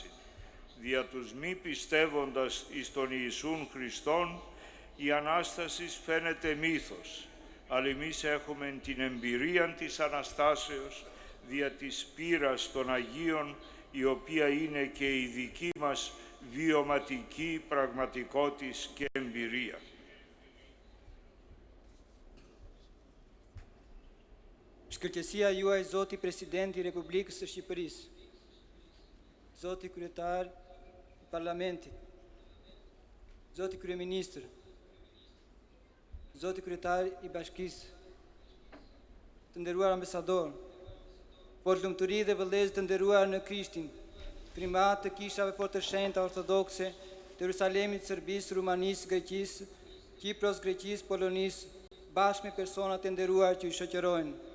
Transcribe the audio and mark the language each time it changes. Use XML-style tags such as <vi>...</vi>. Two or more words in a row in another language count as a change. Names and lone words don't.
<el>Δια τους μη πιστεύοντας εις τον Ιησούν Χριστόν, η Ανάσταση φαίνεται μύθος, αλλά εμείς έχουμε την εμπειρία της Αναστάσεως δια της πείρας των Αγίων, η οποία είναι και η δική μας βιωματική πραγματικότης και εμπειρία.</el> <sq>Shkëlqësia juaj, Zoti Presidenti i Republikës së Shqipërisë, Zoti Kryetar i Parlamentit, Zoti Kryeministër, Zoti Kryetar i Bashkisë, të nderuar ambasador, lumturi dhe vëllezër të nderuar në Krishtin, primat të kishave fort të shenjta ortodokse të Jerusalemit, Serbisë, Rumanisë, Greqisë, Kipros, Greqisë, Polonisë, bashkë me personat e nderuar që i shoqërojnë.</sq>